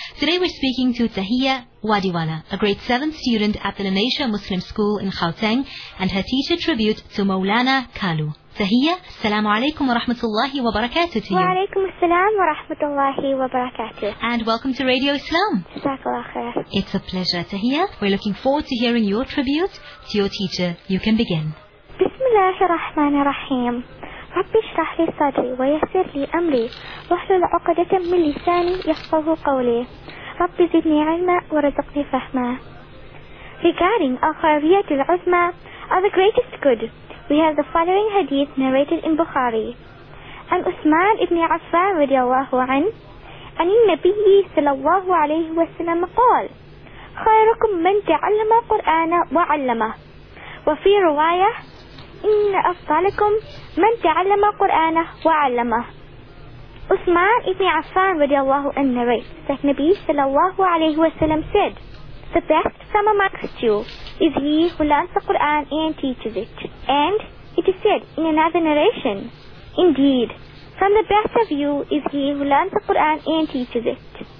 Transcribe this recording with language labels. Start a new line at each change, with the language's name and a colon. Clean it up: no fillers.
English: Today we're speaking to Tahiya Wadiwala, a grade 7 student at the Lanesha Muslim School in Gauteng, and her teacher tribute to Maulana Kalu. Tahiya, assalamu alaikum wa rahmatullahi wa barakatuh to you. Wa alaikum assalam wa rahmatullahi wa barakatuh. And welcome to Radio Islam. Jazakallah khair. It's a pleasure, Tahiya. We're looking forward to hearing your tribute to your teacher. You can begin. Bismillahirrahmanirrahim.
Arabic: ربي اشرح لي صدري ويسر لي أمري واحلل عقدة من لساني يفقه قولي ربي زدني علما ورزقني فهما.
English: Regarding al-Khariyat al-Uzma, or the greatest good, we have the following hadith narrated in Bukhari.
Arabic: عن Uthman ibn Affan رضي الله عنه عن النبي صلى الله عليه وسلم قال خيركم من تعلم القرآن وعلمه. وفي رواية إن أفضلكم من تعلم القرآن وعلمه.
English: Uthman ibn Affan radiallahu anhu narrates that Nabi sallallahu alayhi wa sallam said, the best from amongst you is he who learns the Quran and teaches it. And it is said in another narration, indeed, from the best of you is he who learns the Quran and teaches it.